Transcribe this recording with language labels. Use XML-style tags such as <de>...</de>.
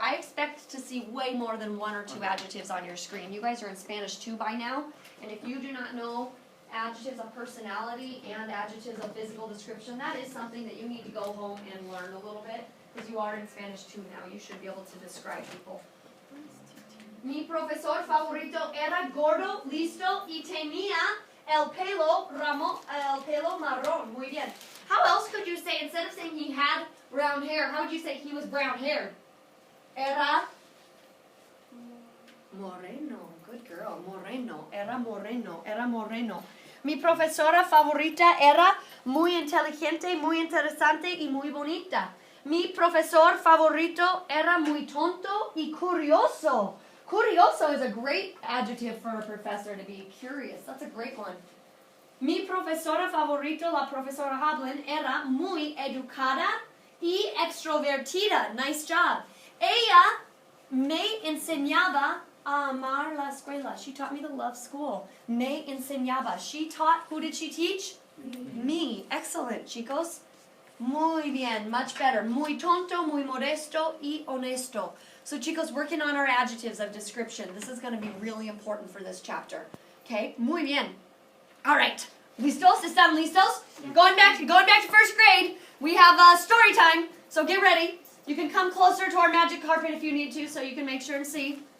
<en>I expect to see way more than 1 or 2 adjectives on your screen. You guys are in Spanish 2 by now. And if you do not know adjectives of personality and adjectives of physical description, that is something that you need to go home and learn a little bit. Because you are in Spanish 2 now. You should be able to describe people.</en> <es>Mi profesor favorito era gordo, listo y tenía el pelo marrón. Muy bien.</es> <en>How else could you say, instead of saying he had brown hair, how would you say he was brown haired?</en> <es>Era moreno.</es> <en>Good girl.</en> <es>Moreno. Era moreno. Era moreno. Mi profesora favorita era muy inteligente, muy interesante y muy bonita. Mi profesor favorito era muy tonto y curioso.</es> <en>Curioso is a great adjective for a professor, to be curious. That's a great one.</en> <es>Mi profesora favorito, la profesora Hablin, era muy educada y extrovertida.</es> <en>Nice job.</en> <es>Ella me enseñaba a amar la escuela.</es> <en>She taught me to love school.</en> <es>Me enseñaba.</es> <en>She taught, who did she teach? Me. Excellent, chicos.</en> <es>Muy bien,</es> <en>much better.</en> <es>Muy tonto, muy modesto y honesto.</es> <en>So, chicos, working on our adjectives of description. This is going to be really important for this chapter.</en> <es>Okay? Muy bien.</es> <en>All right.</en> <es>¿Listos? ¿Están listos?</es> <en>Going back to first grade. We have story time. So get ready. You can come closer to our magic carpet if you need to, so you can make sure and see.</en>